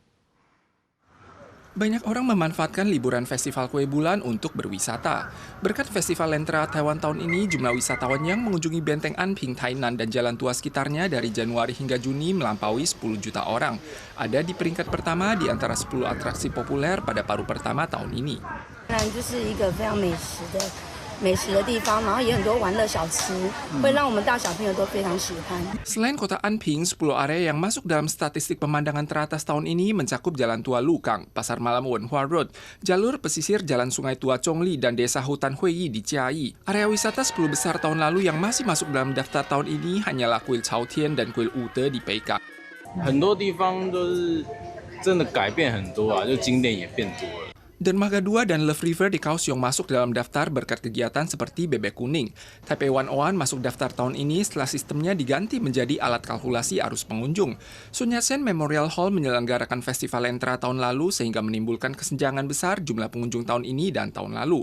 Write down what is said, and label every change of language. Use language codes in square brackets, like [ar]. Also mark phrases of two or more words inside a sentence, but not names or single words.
[id] Banyak orang memanfaatkan liburan festival kue bulan untuk berwisata. Berkat festival Lentera Taiwan tahun ini, jumlah wisatawan yang mengunjungi Benteng Anping, Tainan, dan Jalan Tua sekitarnya dari Januari hingga Juni melampaui 10 juta orang. Ada di peringkat pertama di antara 10 atraksi populer pada paruh pertama tahun ini. [zh] 美食的地方，然后也很多玩乐小吃，会让我们大小朋友都非常喜欢。 [id] Selain kota Anping, 10 area yang masuk dalam statistik pemandangan teratas tahun ini mencakup Jalan Tua Lukang, Pasar Malam Wenhua Road, jalur pesisir Jalan Sungai Tua Chongli, dan Desa Hutan Huiyi di Chiayi. Area wisata 10 besar tahun lalu yang masih masuk dalam daftar tahun ini hanyalah Kuil Chaotian dan Kuil Ute di Peika. [zh] 很多地方都是真的改变很多啊，就景点也变多了。 [id] Dermaga 2 dan Love River di Kaohsiung masuk dalam daftar berkat kegiatan seperti Bebek Kuning. Taipei 101 masuk daftar tahun ini setelah sistemnya diganti menjadi alat kalkulasi arus pengunjung. Sun Yat-sen Memorial Hall menyelenggarakan festival Lentera tahun lalu sehingga menimbulkan kesenjangan besar jumlah pengunjung tahun ini dan tahun lalu.